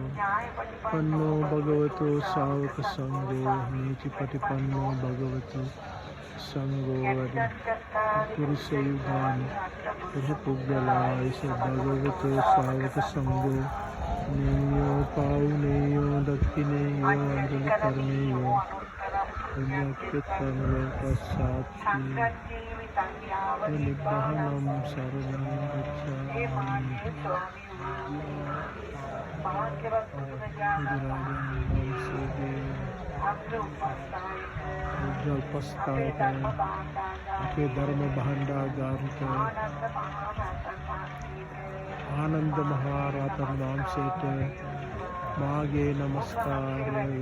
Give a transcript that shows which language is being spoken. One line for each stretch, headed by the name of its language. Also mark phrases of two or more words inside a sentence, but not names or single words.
Pali: පන්නෝ භගවතු ශාවක සංඝෝ නීතිපටිපන්නෝ භගවතු සංඝෝ වඩි පුරුෂ යුගානි පුද්ගලායිස භගවතු ශාවක සංඝෝ නේයෝ පාවුනේයෝ දක්ඛිනේයෝ අංජලි කරණේයෝ පුඤ්ඤක්ඛේතං පස්සාති නිබ්බානං සරණං ගච්ඡාමි.
Sinhala: උපස්ථායක අපේ ධර්ම භාණ්ඩාගාරික ආනන්ද මහා රහතන් වහන්සේට මාගේ නමස්කාරය.